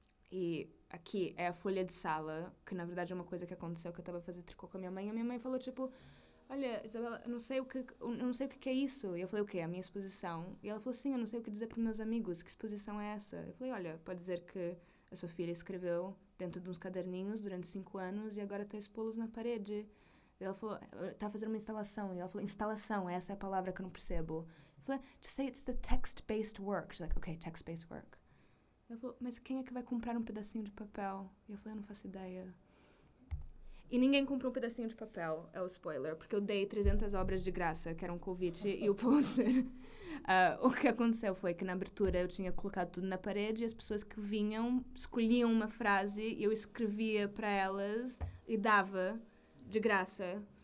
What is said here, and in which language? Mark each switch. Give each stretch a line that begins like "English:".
Portuguese: E aqui é a folha de sala, que na verdade é uma coisa que aconteceu, que eu estava a fazer tricô com a minha mãe. E a minha mãe falou, tipo, olha, Isabela, eu não sei o que é isso. E eu falei, o quê? A minha exposição? E ela falou, sim, eu não sei o que dizer para os meus amigos. Que exposição é essa? Eu falei, olha, pode dizer que a sua filha escreveu dentro de uns caderninhos durante 5 anos e agora está a expô-los na parede. E ela falou, está a fazer uma instalação. E ela falou, instalação, essa é a palavra que eu não percebo. Eu falei,
English: just say it's the text-based work. She's like, okay, text-based work.
Portuguese: Ela falou, mas quem é que vai comprar um pedacinho de papel? E eu falei, eu não faço ideia. E ninguém comprou um pedacinho de papel, é o spoiler, porque eu dei 300 obras de graça, que era um convite, e o pôster. O que aconteceu foi que na abertura eu tinha colocado tudo na parede e as pessoas que vinham escolhiam uma frase e eu escrevia para elas e dava de graça.